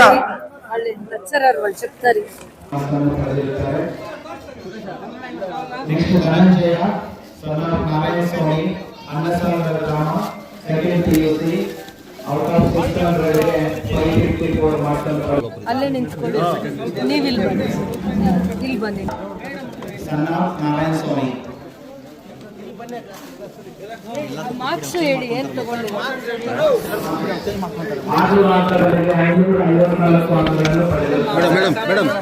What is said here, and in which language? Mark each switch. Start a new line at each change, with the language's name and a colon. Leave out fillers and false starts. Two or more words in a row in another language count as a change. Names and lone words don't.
Telugu: వాళ్ళు లెక్చరర్ వాళ్ళు చెప్తారు. నెక్స్ట్ ధనంజయ
English: son of
Telugu: నారాయణ స్వామి అన్నసాగర గ్రామ
English: second PUC out of
Telugu: 600 554 మార్క్స్
Kannada: ಅಲ್ಲೇ ನಿಂತ್ಕೊಳ್ಳಿ, ನೀವು ಇಲ್ಲಿ ಬನ್ನಿ.
English: son of ನಾರಾಯಣ ಸ್ವಾಮಿ
Kannada: ಮಾರ್ಕ್ಸ್ ಹೇಳಿ ಏನು ತಗೊಂಡು 6 ರಾಷ್ಟ್ರಗಳಿಗೆ 554 ಅಂಕಗಳನ್ನು ಪಡೆದಿದ್ದಾರೆ.